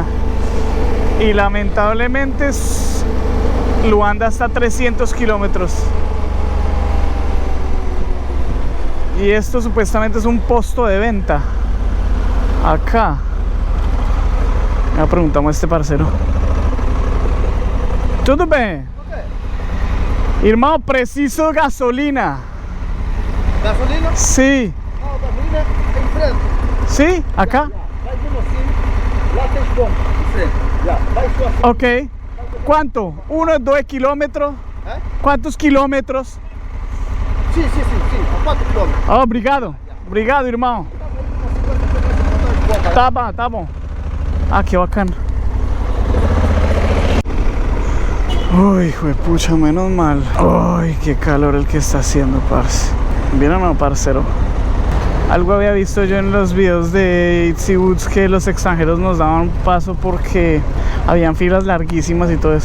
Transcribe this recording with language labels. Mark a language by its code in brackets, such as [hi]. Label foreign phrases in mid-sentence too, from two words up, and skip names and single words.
[es] Y lamentablemente Luanda está a 300 kilómetros. Y esto supuestamente es un posto de venta. Acá. Ya preguntamos a este parcero. [pt] ¿Tudo bem? Irmão, preciso gasolina. Gasolina? [es] Sí. [pt] Não, gasolina em frente. [es] Sí, acá. [pt] Vai vindo assim, lá tem ponto. Sim. Já, vai só assim. [es] Ok. ¿Cuánto? 1, 2 kilómetros. ¿Cuántos kilómetros? [pt] Sim, a 4 km. Oh, obrigado. Obrigado, irmão. Tá bom, tá bom. [es] Ah, qué bacán. Uy, juepucha, menos mal. Uy, qué calor el que está haciendo, parce. ¿Vieron o no, parcero? Algo había visto yo en los videos de Itsy Woods, que los extranjeros nos daban paso porque habían filas larguísimas y todo eso.